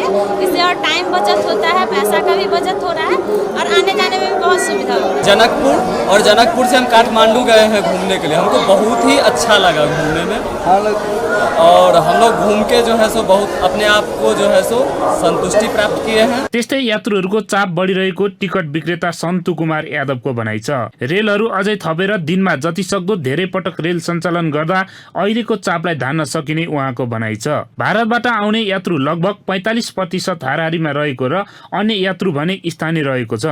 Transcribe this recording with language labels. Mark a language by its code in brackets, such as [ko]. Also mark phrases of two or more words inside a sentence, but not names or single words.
[hi] इससे और टाइम बचत होता है, पैसा का भी बचत हो रहा है और आने जाने में भी बहुत सुविधा हो रहा है। जनकपुर और जनकपुर से हम काठमांडू गए हैं घूमने के लिए, हमको बहुत ही अच्छा लगा घूमने में और हम लोग घूम के जो है सो बहुत अपने आप को जो है सो संतुष्टि प्राप्त किए हैं। [ne] त्यस्तै यात्रुहरूको चाप बढिरहेको टिकट विक्रेता सन्तु कुमार यादवको भनाइ छ। रेलहरू अझै थपेर दिनमा जतिसक्दो धेरै पटक रेल सञ्चालन गर्दा अहिलेको चापलाई धान्न सकिने उहाँको भनाइ छ। भारतबाट आउने यात्रु लगभग 45% हाराहारीमा रहेको र अन्य यात्रु भने स्थानीय रहेको छ।